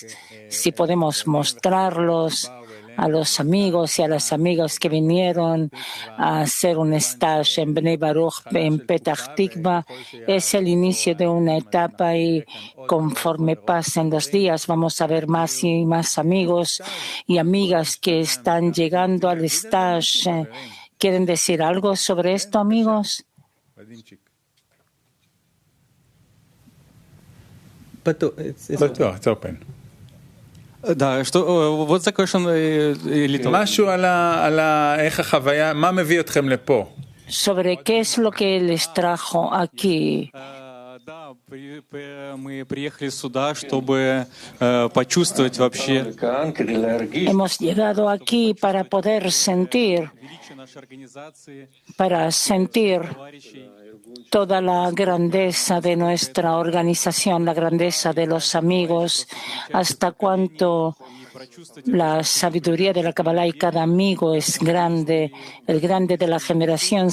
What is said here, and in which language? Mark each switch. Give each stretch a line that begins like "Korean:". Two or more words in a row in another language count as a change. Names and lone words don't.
Spanish: Si podemos mostrarlos a los amigos y a las amigas que vinieron a hacer un stage en Bnei Baruch, en Petach Tikva. Es el inicio de una etapa y conforme pasen los días vamos a ver más y más amigos y amigas que están llegando al stage. ¿Quieren decir algo sobre esto, amigos?
English: It's open.
Hebrew: משהו איך החוויה, מה מביא אתכם לפה?
Spanish: Sobre qué es lo que les trajo aquí.
Russian: Мы приехали сюда, чтобы почувствовать вообще.
Spanish: Hemos llegado aquí para poder sentir toda la grandeza de nuestra organización, la grandeza de los amigos, hasta cuánto la sabiduría de la Kabbalah y cada amigo es grande, el grande de la generación.